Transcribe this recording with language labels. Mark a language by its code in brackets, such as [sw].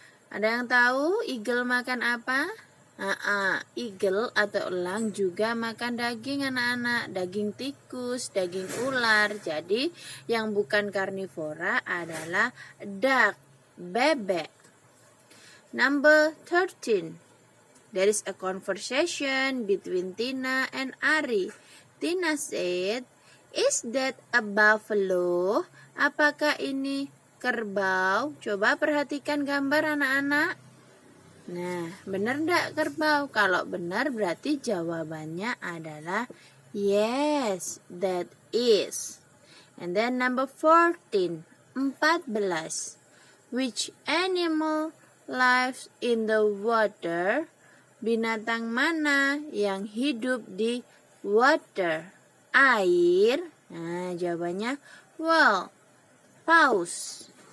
[id] Ada yang tahu eagle makan apa? Eagle atau elang juga makan daging anak-anak, daging tikus, daging ular. Jadi yang bukan karnivora adalah duck, bebek. [en] Number 13. There is a conversation between Tina and Ari. Tina said, "Is that a buffalo?" [id] Apakah ini kerbau? Coba perhatikan gambar anak-anak. Nah, benar enggak kerbau? Kalau benar berarti jawabannya adalah [en] yes, that is. And then number 14, 14. Which animal lives in the water? [id] Binatang mana yang hidup di [en] water? [id] Air. Nah, jawabannya well, paus.